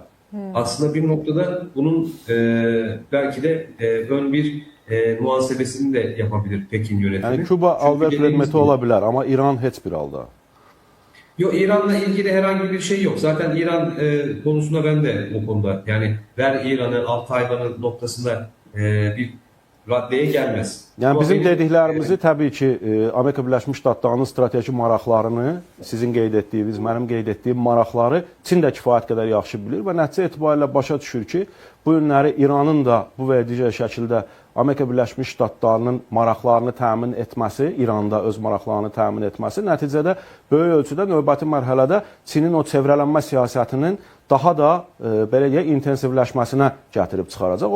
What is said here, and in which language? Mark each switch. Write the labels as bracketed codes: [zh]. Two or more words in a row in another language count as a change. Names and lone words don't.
[tr] Aslında bir noktada bunun belki de ön bir muhasebesini de yapabilir Pekin yönetimi. [az] Yani Küba alver predmeti olabilir ama İran heç bir halda. [tr] Yok, İran'la ilgili herhangi bir şey yok. Zaten İran konusunda ben de o konuda, yani ver İran'ı al Tayvan'ı noktasında bir raddeye gelmez. [az] Yani bizim dediklərimizi təbii ki, Amerika Birləşmiş Ştatlarının strateji maraqlarını, sizin qeyd etdiyiniz, mənim qeyd etdiyim maraqları Çin də kifayət qədər yaxşı bilir və nəticə etibarilə başa düşür ki, bu günləri İranın da bu və digər şəkildə Amerika Birləşmiş Ştatlarının maraqlarını təmin etməsi, İranda öz maraqlarını təmin etməsi nəticədə böyük ölçüdə növbəti mərhələdə Çinin o çevrələnmə siyasətinin daha da belə deyək, intensivləşməsinə gətirib çıxaracaq.